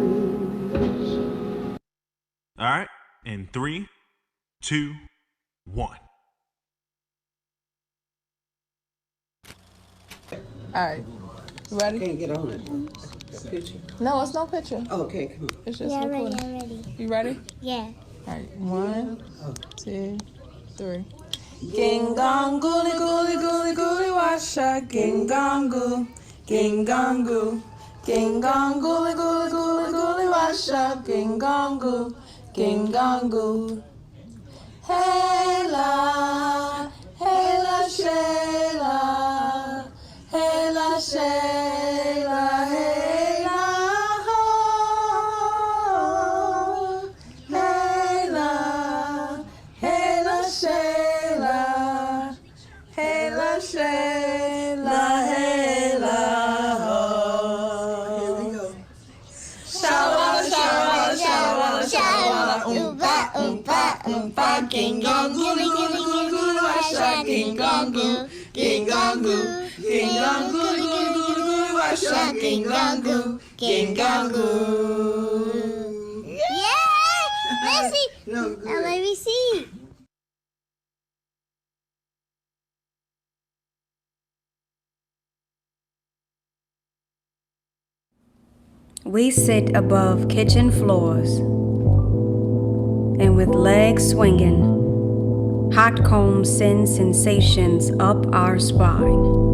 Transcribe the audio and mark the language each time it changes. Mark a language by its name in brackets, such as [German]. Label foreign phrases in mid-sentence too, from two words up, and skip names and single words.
[English] All right, in 3, 2, 1. All right, you ready? Can't get on it. Picture. No, it's no picture. Oh, okay, come on. It's just Yeah, recording. I'm ready. You ready? Yeah. All right, 1, 2, 3. Ging gong gooly gooly gooly gooly washa. Ging gong goo, ging gong goo. Ging gong gooly gooly gooly gooly washa. Ging gong goo, ging gong goo. Hey la Shayla. Hey la Shayla. Hey la ho. Hey la Shayla. Hey la Shayla. Hey la ho. Here we go. Shawala, shawala, shawala, shawala, oompa, oompa, oompa, ging gong gooly gooly gooly gooly washa, ging gong goo, ging gong goo, ging gong gooly gooly gooly gooly washa, ging gong goo, ging gong goo. Yay! Messi! No, good. Now let me see. We sit above kitchen floors, and with legs swinging, hot combs send sensations up our spine.